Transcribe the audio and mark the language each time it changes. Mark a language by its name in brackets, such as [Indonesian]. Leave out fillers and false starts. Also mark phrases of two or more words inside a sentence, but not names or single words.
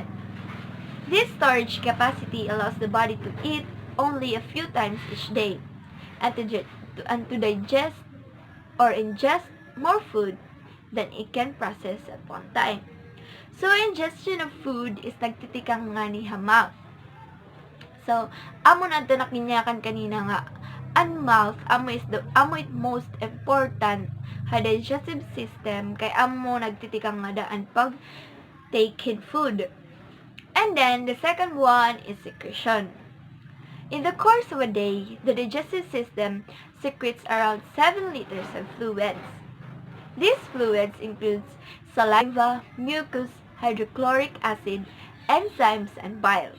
[English] This storage capacity allows the body to eat only a few times each day, and to digest or ingest more food than it can process at one time. So, ingestion of food is [Waray] nagtitikang nga ni [English] mouth. [Waray] So, amo na ito nakinyakan kanina nga, ang mouth, amo it [English] most important [Waray] ha [English] digestive system, [Waray] kay amo nagtitikang nga daan pag [English] take in food. And then, the second one is secretion. In the course of a day, the digestive system secretes around 7 liters of fluids. These fluids include saliva, mucus, hydrochloric acid, enzymes, and bile.